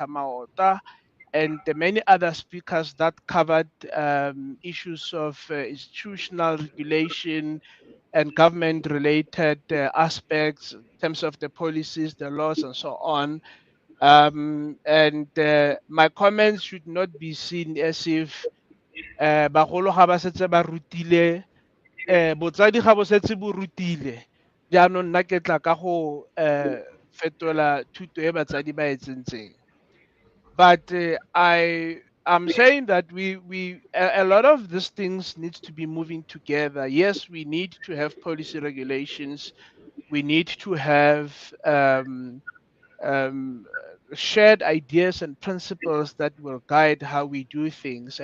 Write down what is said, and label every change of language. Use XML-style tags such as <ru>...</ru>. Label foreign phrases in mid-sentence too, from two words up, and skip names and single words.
<en>Maota, and the many other speakers that covered issues of institutional regulation and government related aspects in terms of the policies, the laws, and so on. And my comments should not be seen as if</en> <tn>bagolo ga ba setse ba rutile, botsadi ga bo setse bo rutile, jaanong nna ke tla ka go fetola thuto e batsadi ba e tsentseng.</tn> <en>But I am saying that a lot of these things needs to be moving together. Yes, we need to have policy regulations. We need to have um, shared ideas and principles that will guide how we do things.</en>